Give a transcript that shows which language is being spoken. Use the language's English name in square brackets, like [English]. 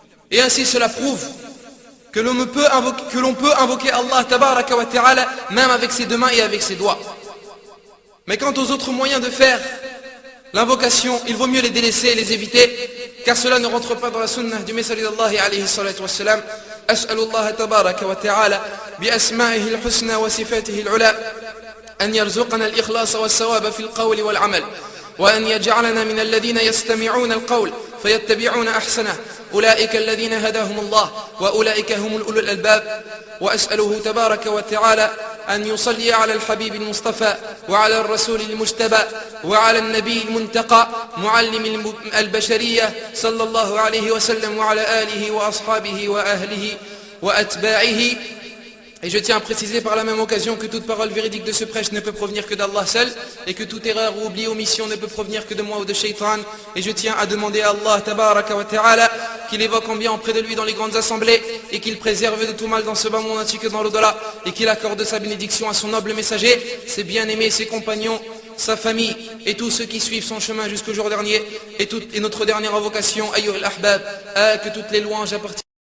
[French] Et ainsi cela prouve que l'on peut invoquer Allah Tabaraka wa Ta'ala même avec ses 2 mains et avec ses doigts. Mais quant aux autres moyens de faire l'invocation, il vaut mieux les délaisser et les éviter, car cela ne rentre pas dans la sunnah du Messie d'Allah alayhi salatu wa salam. [Arabic] As'alullah Tabaraka wa Ta'ala bi asma'ihi al-husna wa sifatihi al-ula أن يرزقنا الإخلاص والثواب في القول والعمل وأن يجعلنا من الذين يستمعون القول فيتبعون أحسنه أولئك الذين هداهم الله وأولئك هم أولو الألباب. وأسأله تبارك وتعالى أن يصلي على الحبيب المصطفى وعلى الرسول المجتبى وعلى النبي المنتقى معلم البشرية صلى الله عليه وسلم وعلى آله وأصحابه وأهله وأتباعه. [French] Et je tiens à préciser par la même occasion que toute parole véridique de ce prêche ne peut provenir que d'Allah seul, et que toute erreur ou oubli ou omission ne peut provenir que de moi ou de Shaitan. Et je tiens à demander à Allah Tabaraka wa Ta'ala qu'il évoque en bien auprès de lui dans les grandes assemblées, et qu'il préserve de tout mal dans ce bas monde ainsi que dans l'au-delà, et qu'il accorde sa bénédiction à son noble messager, ses bien-aimés, ses compagnons, sa famille et tous ceux qui suivent son chemin jusqu'au jour dernier. Et notre dernière invocation, [Arabic] ayyuhal ahbab, [French] que toutes les louanges appartiennent